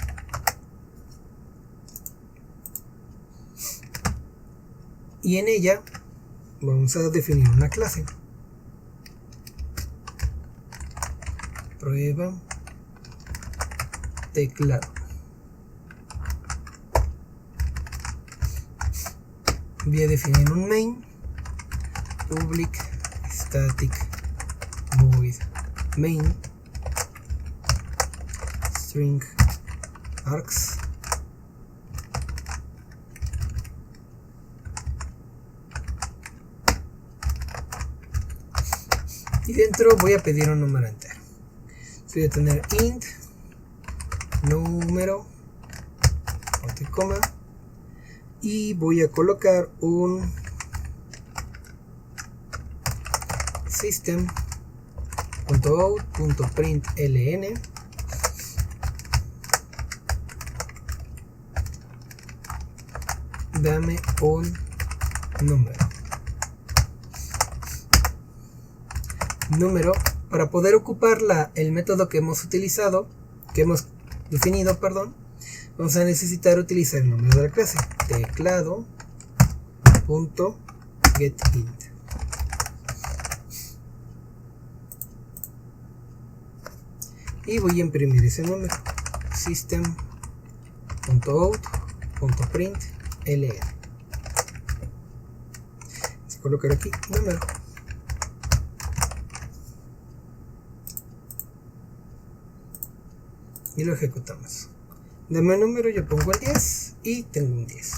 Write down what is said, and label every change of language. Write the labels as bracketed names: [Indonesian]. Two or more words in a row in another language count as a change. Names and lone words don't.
[Spanish] Y en ella vamos a definir una clase. Prueba teclado. Voy a definir un main, [English] public static void main string args. [Spanish] Y dentro voy a pedir un número entero. Voy a tener int número, punto y coma, y voy a colocar un system.out.println dame un número para poder ocupar el método que hemos definido, vamos a necesitar utilizar el número de la clase, teclado.getInt. Y voy a imprimir ese número, system.out.println. Voy a colocar aquí número. Y lo ejecutamos. Dame un número, yo pongo el 10 y tengo un 10.